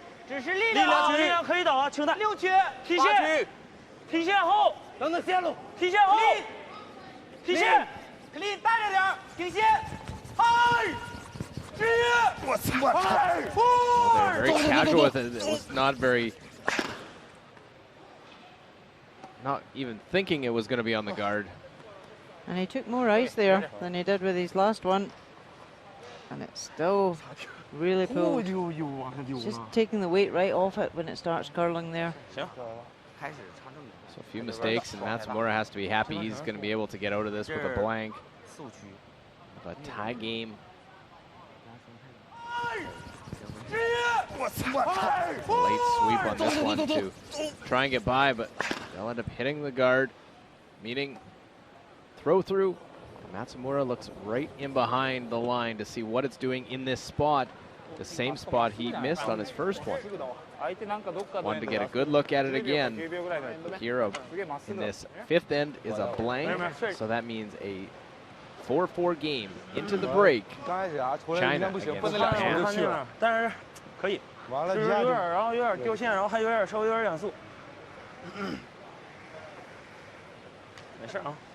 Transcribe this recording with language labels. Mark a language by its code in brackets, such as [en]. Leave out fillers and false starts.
[zh] 力量可以倒啊，请带6区提线，提线后，等等线路，提线后，提线，克力大着点，停线，嗨，支援，我操， [en] They're very casual with it. It was not very, not even thinking it was going to be on the guard. And he took more ice there than he did with his last one. And it's still really pulled. It's just taking the weight right off it when it starts curling there. So a few mistakes, and Matsumura has to be happy he's going to be able to get out of this with a blank. A tie game. Late sweep on this one to try and get by, but they'll end up hitting the guard, meaning throw through. Matsumura looks right in behind the line to see what it's doing in this spot, the same spot he missed on his first one. Wanted to get a good look at it again. Hero in this fifth end is a blank, so that means a 4-4 game into the break. China against Japan. [zh] 但是可以，就是有点掉线，然后还稍微有点两速，没事啊。